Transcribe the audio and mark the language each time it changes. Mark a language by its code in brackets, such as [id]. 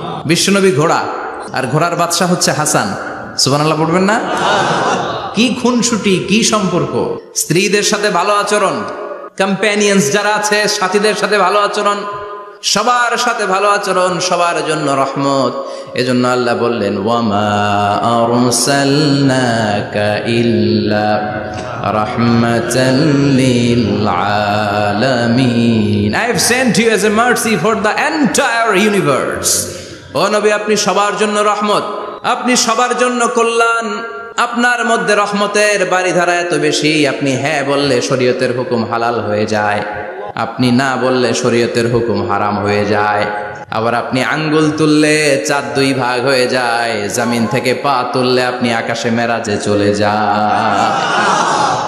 [bn] বিশ্বনবী ঘোড়া, আর ঘোড়ার বাদশা হচ্ছে হাসান। সুবহানাল্লাহ পড়বেন না? কি খুনসুটি, কি সম্পর্ক। স্ত্রীদের সাথে ভালো আচরণ, কম্প্যানিয়ন্স যারা আছে সাথীদের সাথে ভালো আচরণ, সবার সাথে ভালো আচরণ, সবার জন্য রহমত। এজন্য আল্লাহ বললেন [ar] ওয়ামা আরসালনাকা ইল্লা রাহমাতাল লিল আলামিন, [en] I have sent you as a mercy for the entire universe। [bn] ও নবী, আপনি সবার জন্য রহমত, আপনি সবার জন্য কল্যাণ। আপনার মধ্যে রহমতের বাড়িধারা এত বেশি, আপনি হ্যাঁ বললে শরীয়তের হুকুম হালাল হয়ে যায়, আপনি না বললে শরীয়তের হুকুম হারাম হয়ে যায়। আবার আপনি আঙ্গুল তুললে চাঁদ দুই ভাগ হয়ে যায়, জমিন থেকে পা তুললে আপনি আকাশে মেরাজে চলে যান।